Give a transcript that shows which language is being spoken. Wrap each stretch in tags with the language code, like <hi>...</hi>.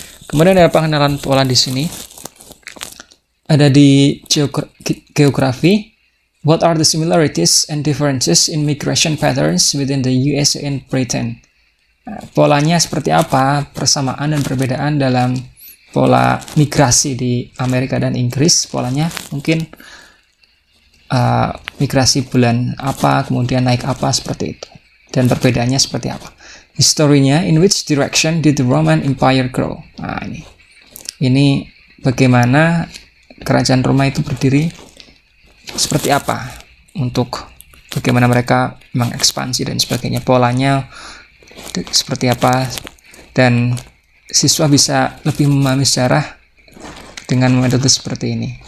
<id>Kemudian ada pengenalan pola di sini. Ada di geografi,</id> <en>what are the similarities and differences in migration patterns within the USA and Britain?</en> <id>Polanya seperti apa, persamaan dan perbedaan dalam pola migrasi di Amerika dan Inggris, polanya mungkin migrasi bulan apa, kemudian naik apa, seperti itu. Dan perbedaannya seperti apa. Historinya,</id> <en>in which direction did the Roman Empire grow?</en> <id>Nah, ini bagaimana kerajaan Roma itu berdiri, seperti apa, untuk bagaimana mereka mengekspansi dan sebagainya, polanya seperti apa, dan siswa bisa lebih memahami sejarah dengan metode seperti ini.</id>